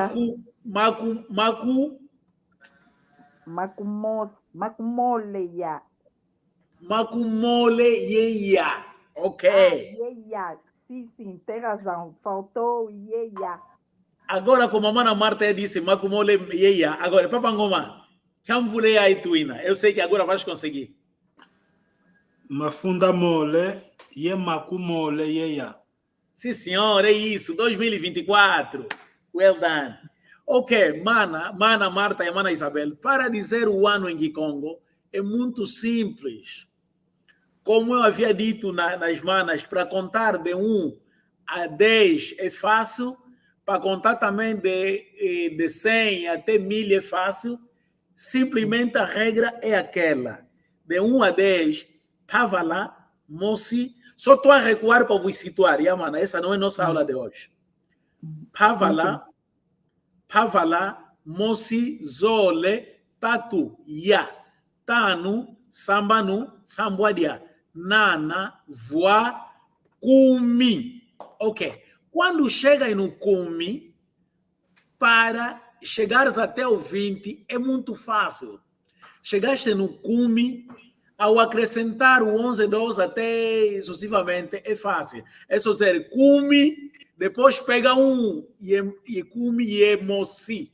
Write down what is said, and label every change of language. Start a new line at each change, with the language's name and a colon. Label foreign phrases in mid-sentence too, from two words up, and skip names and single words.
Kongo: Makumoleya. Makumoleya. Ok.
Portuguese: Yeya. Sim, tem razão. Faltou yeya. Agora, como a mana Marta disse, makumoleya. Agora, Papai Ngoma, chamvulei aí tuina. Eu sei que agora vais conseguir.
Kongo: Mafunda mole, ye makumole yeya.
Portuguese: Sim, senhor, é isso. 2024.
English: Well done.
Portuguese: Ok, mana Marta e mana Isabel, para dizer o ano em Kikongo é muito simples. Como eu havia dito nas manas, para contar de 1 a 10 é fácil, Para contar também de 100 até 1000 é fácil. Simplesmente a regra é aquela. De 1 a 10, estava lá, moci. Só estou a recuar para vos situar, Yamana. Essa não é nossa aula de hoje.
Kongo: Pavala, moci, zole, tatu, ya, tanu, sambanu, sambuadia, nana, voa, kumi.
Portuguese: Ok. Quando chega no kumi, para chegares até o 20, é muito fácil. Chegaste no kumi, ao acrescentar o 11, 12 até sucessivamente, é fácil. É só dizer kumi, depois pega um e
Kongo: kumi e moci.